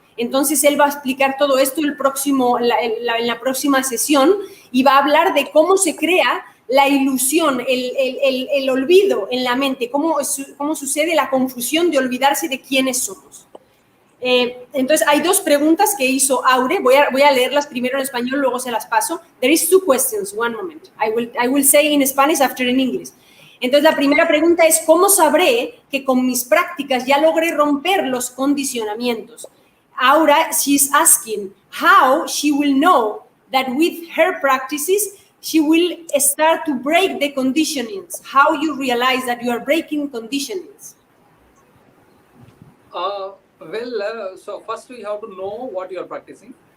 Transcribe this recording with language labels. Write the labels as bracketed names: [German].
[Spanish] Entonces, él va a explicar todo esto en la próxima sesión, y va a hablar de cómo se crea la ilusión, el olvido en la mente, cómo sucede la confusión de olvidarse de quiénes somos. Entonces, hay 2 preguntas que hizo Aure. Voy a leerlas primero en español, luego se las paso. [English] There is 2 questions, one moment. I will say in Spanish after in English. [Spanish] Entonces, la primera pregunta es, ¿cómo sabré que con mis prácticas ya logré romper los condicionamientos? [English] Aura, she's asking how she will know that with her practices she will start to break the conditionings. How you realize that you are breaking conditionings? So first we have to know what you are practicing.